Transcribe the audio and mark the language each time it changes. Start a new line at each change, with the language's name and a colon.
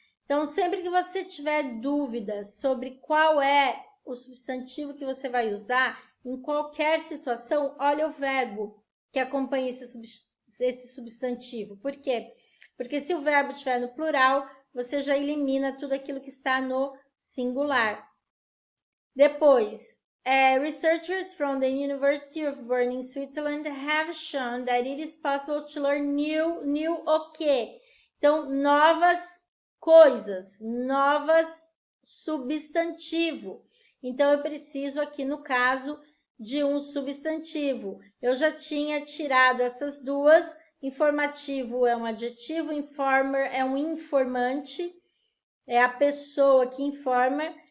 Portuguese: Então, sempre que você tiver dúvidas sobre qual é o substantivo que você vai usar, em qualquer situação, olha o verbo que acompanha esse substantivo. Por quê? Porque se o verbo estiver no plural, você já elimina tudo aquilo que está no singular. Depois,
English: Researchers from the University of Bern in Switzerland have shown that it is possible to learn new
Portuguese: o quê? Então, novas coisas, novas substantivo. Então, eu preciso aqui, no caso, de um substantivo. Eu já tinha tirado essas duas. Informativo é um adjetivo, informer é um informante, é a pessoa que informa.